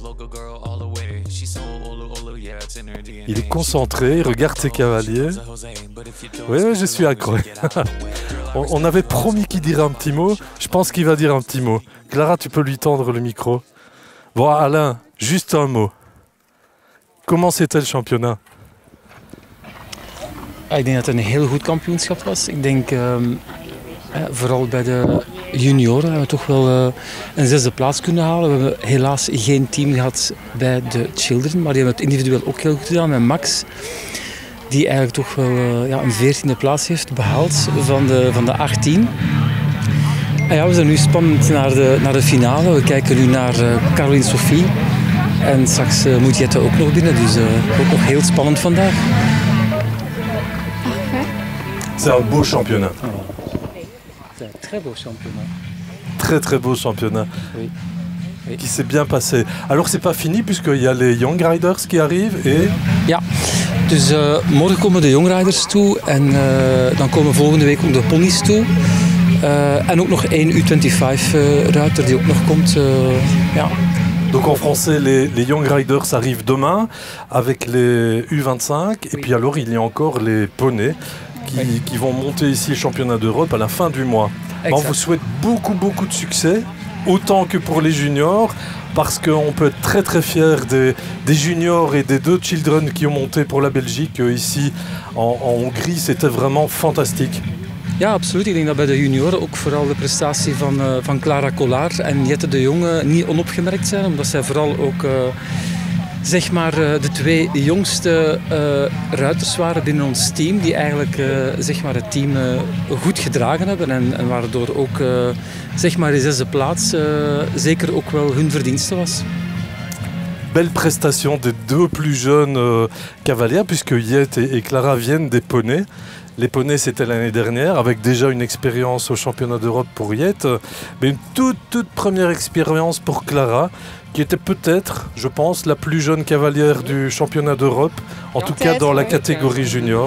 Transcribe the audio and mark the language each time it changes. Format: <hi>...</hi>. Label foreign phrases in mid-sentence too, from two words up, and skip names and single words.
<fr>Il est concentré, il regarde ses cavaliers. Oui, je suis accro. On avait promis qu'il dirait un petit mot. Je pense qu'il va dire un petit mot. Clara, tu peux lui tendre le micro. Bon, Alain, juste un mot. Comment c'était le championnat?</fr> <nl>Ik denk dat het een heel goed kampioenschap was. Ik denk vooral bij de junioren hebben we toch wel een 6e plaats kunnen halen. We hebben helaas geen team gehad bij de children, maar die hebben het individueel ook heel goed gedaan met Max. Die eigenlijk toch wel een 14e plaats heeft behaald van de 18. En ja, we zijn nu spannend naar de finale. We kijken nu naar Caroline Sophie. En straks moet Jette ook nog binnen, dus ook nog heel spannend vandaag.</nl> <fr>C'est un beau championnat. C'est un très beau championnat. Très très beau championnat. Oui. Oui. Qui s'est bien passé. Alors c'est pas fini puisqu'il y a les Young Riders qui arrivent et...</fr> <nl>Ja, dus morgen komen de Young Riders toe en dan komen volgende week ook de ponies toe. En ook nog één U25-ruiter die ook nog komt. Ja.</nl> <fr>Donc en français, les Young Riders arrivent demain avec les U25 et puis alors il y a encore les poneys qui vont monter ici au championnat d'Europe à la fin du mois. On vous souhaite beaucoup de succès, autant que pour les juniors, parce qu'on peut être très très fier des juniors et des 2 children qui ont monté pour la Belgique ici en Hongrie. C'était vraiment fantastique.</fr> <nl>Ja, absoluut. Ik denk dat bij de junioren ook vooral de prestatie van Clara Collard en Jette de Jonge niet onopgemerkt zijn. Omdat zij vooral ook zeg maar, de 2 jongste ruiters waren binnen ons team. Die eigenlijk zeg maar het team goed gedragen hebben. En waardoor ook zeg maar die 6e plaats zeker ook wel hun verdienste was.</nl> <fr>Belle prestation des 2 plus jeunes cavalières puisque Yette et Clara viennent des poneys. Les poneys, c'était l'année dernière, avec déjà une expérience au championnat d'Europe pour Yette, mais une toute première expérience pour Clara, qui était peut-être, je pense, la plus jeune cavalière du championnat d'Europe, en tout cas dans la catégorie junior.</fr>